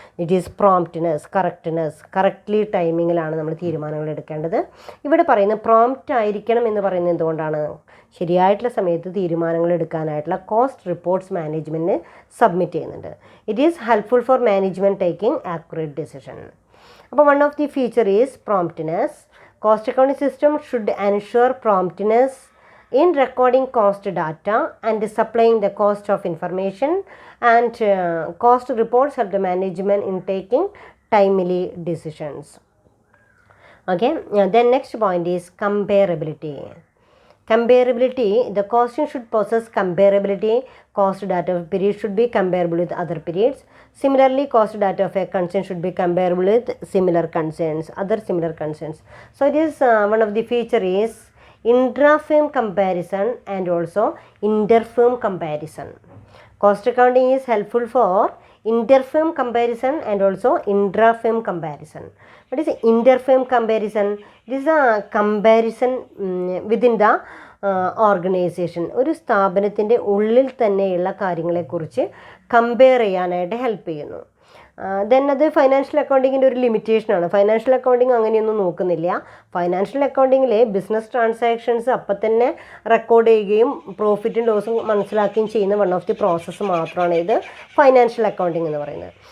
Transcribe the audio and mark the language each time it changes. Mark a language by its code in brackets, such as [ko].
[en] it is promptness, [ml] correctly ടൈമിങ്ങിലാണ് നമ്മൾ തീരുമാനങ്ങൾ എടുക്കേണ്ടത്. ഇവിടെ പറയുന്നത് പ്രോംപ്റ്റ് ആയിരിക്കണം എന്ന് പറയുന്നത് എന്തുകൊണ്ടാണ്? ശരിയായിട്ടുള്ള സമയത്ത് തീരുമാനങ്ങൾ എടുക്കാനായിട്ടുള്ള കോസ്റ്റ് റിപ്പോർട്ട്സ് മാനേജ്മെൻറ്റിന് സബ്മിറ്റ് ചെയ്യുന്നുണ്ട്. [en] It is helpful for management taking accurate decision. അപ്പോൾ one of the feature is promptness. Cost accounting system should ensure promptness in recording cost data and supplying the cost of information, and cost reports help the management in taking timely decisions. Okay, then next point is comparability. The costing should possess comparability. Cost data of a period should be comparable with other periods. Similarly, cost data of a concern should be comparable with other similar concerns. So it is one of the feature is Intrafam comparison and also Interfam comparison. Cost accounting is helpful for Interfam comparison and also Intrafam comparison. What is Interfam comparison? It is a comparison within the organisation. [ml] ഒരു സ്ഥാപനത്തിൻ്റെ ഉള്ളിൽ തന്നെയുള്ള കാര്യങ്ങളെക്കുറിച്ച് compare ചെയ്യാനായിട്ട് help ചെയ്യുന്നു. Then അത് financial അക്കൗണ്ടിങ്ങിൻ്റെ ഒരു ലിമിറ്റേഷനാണ്. Financial accounting അങ്ങനെയൊന്നും നോക്കുന്നില്ല. ഫൈനാൻഷ്യൽ അക്കൗണ്ടിങ്ങിൽ ബിസിനസ് ട്രാൻസാക്ഷൻസ് അപ്പം തന്നെ റെക്കോർഡ് ചെയ്യുകയും പ്രോഫിറ്റും ലോസും മനസ്സിലാക്കുകയും ചെയ്യുന്ന വൺ ഓഫ് ദി പ്രോസസ്സ് മാത്രമാണ് ഇത് ഫൈനാൻഷ്യൽ അക്കൗണ്ടിങ് എന്ന് പറയുന്നത്.